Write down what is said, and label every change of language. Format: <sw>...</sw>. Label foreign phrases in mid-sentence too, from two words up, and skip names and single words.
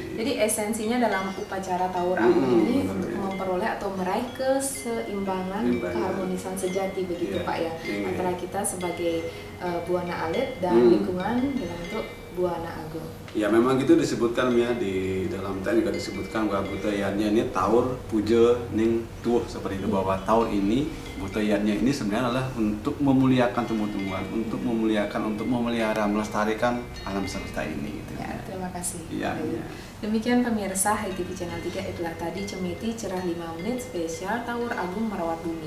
<id>Jadi esensinya dalam upacara Taur Agung ini untuk memperoleh atau meraih keseimbangan, keharmonisan sejati begitu Pak ya, antara kita sebagai buana alit dan lingkungan dalam bentuk buana agung. Ya memang itu disebutkan ya di dalam tadi juga disebutkan bahwa budayaannya ini Taur puja ning tuh seperti itu, bahwa Taur ini budayaannya ini sebenarnya adalah untuk memuliakan tumbuh-tumbuhan, untuk memuliakan, untuk memelihara, melestarikan alam semesta ini. Gitu. Ya, terima kasih. Ya, ya. Demikian pemirsa HiTV Channel 3, itulah tadi Cemeti Cerah 5 Menit spesial Taur Agung Merawat Bumi.</id>